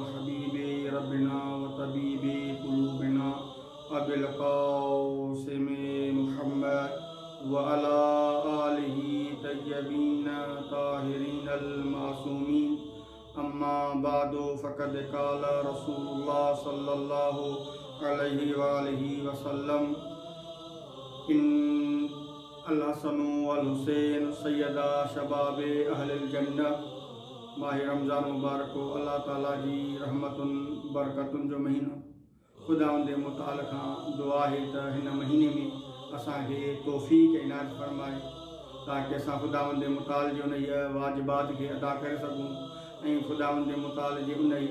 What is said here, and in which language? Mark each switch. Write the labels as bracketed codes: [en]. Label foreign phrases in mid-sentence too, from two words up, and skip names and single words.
[ar] حبيب ربنا وطبيب قلوبنا أبي القاسم محمد وعلى آله الطيبين الطاهرين المعصومين أما بعد فقد قال رسول الله صلى الله عليه وآله وسلم إن الحسن والحسين سيدا شباب أهل الجنة. [sd] माह रमज़ान मुबारक अल्लाह ताला जी रहमतुन बरकतुन जो महीनो खुदावंद मुताल खां दुआ है त हिन महीने में असांखे तौफ़ीक़ इनायत फरमाए ताकि असां खुदावंद मुताल जी उन वाजिबात खे अदा करे सघूं ऐं खुदावंद मुताल जी उन